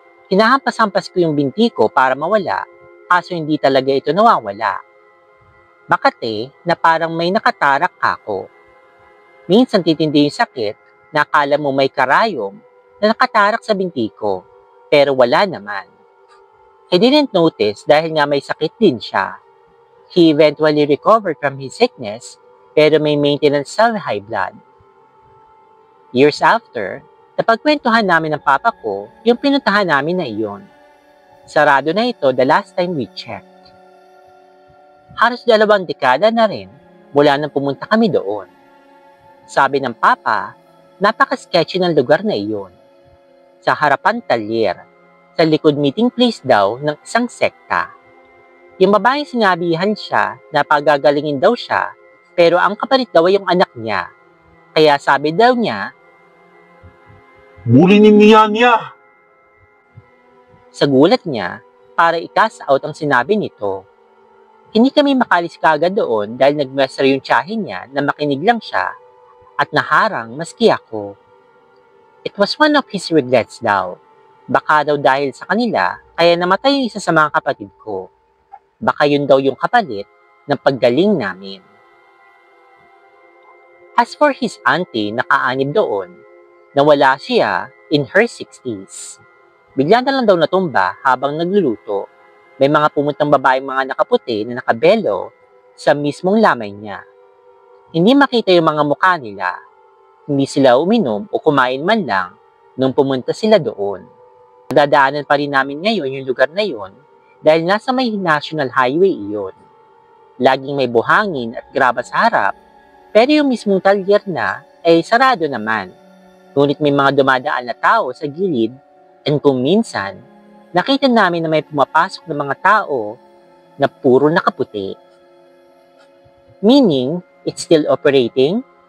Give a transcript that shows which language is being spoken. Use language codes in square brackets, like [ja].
[tl] Hinahampas-hampas ko yung binti ko para mawala, kaso hindi talaga ito nawawala. Makate na parang may nakatarak ako. Minsan titindi yung sakit na akala mo may karayom na nakatarak sa binti ko, pero wala naman. [en] I didn't notice [tl] dahil nga may sakit din siya. He eventually recovered from his sickness, pero may maintenance sa high blood. Years after, napagkwentuhan namin ng papa ko yung pinuntahan namin na iyon. Sarado na ito [en] the last time we checked. [tl] Halos 2 dekada na rin mula nang pumunta kami doon. Sabi ng papa, napaka-sketchy ng lugar na iyon. sa harapan talyer, sa likod meeting place daw ng isang sekta. Yung babaeng sinabihan siya na pagagalingin daw siya, pero ang kapalit daw ay yung anak niya. Kaya sabi daw niya, "Bulinin niya niya!" sa gulat niya, para i-cast out ang sinabi nito. Hindi kami makalis kaagad doon dahil nagmestra yung tiyahin niya na makinig lang siya at naharang maski ako. [en] It was one of his regrets daw. [tl] Baka daw dahil sa kanila, kaya namatay yung isa sa mga kapatid ko. Baka yun daw yung kapalit ng paggaling namin. [en] As for his auntie, [tl] nakaanib doon, nawala siya [en] in her 60s. [tl] Bigla na lang daw natumba habang nagluluto. May mga pumuntang babaeng mga nakaputi na nakabelo sa mismong lamay niya. Hindi makita yung mga mukha nila. Hindi sila uminom o kumain man lang nung pumunta sila doon. Nadadaanan pa rin namin ngayon yung lugar na yon dahil nasa may national highway iyon. Laging may buhangin at graba sa harap, pero yung mismong talyer na ay sarado naman. Ngunit may mga dumadaan na tao sa gilid, and kung minsan, nakita namin na may pumapasok ng mga tao na puro nakaputi. [en] Meaning, it's still operating?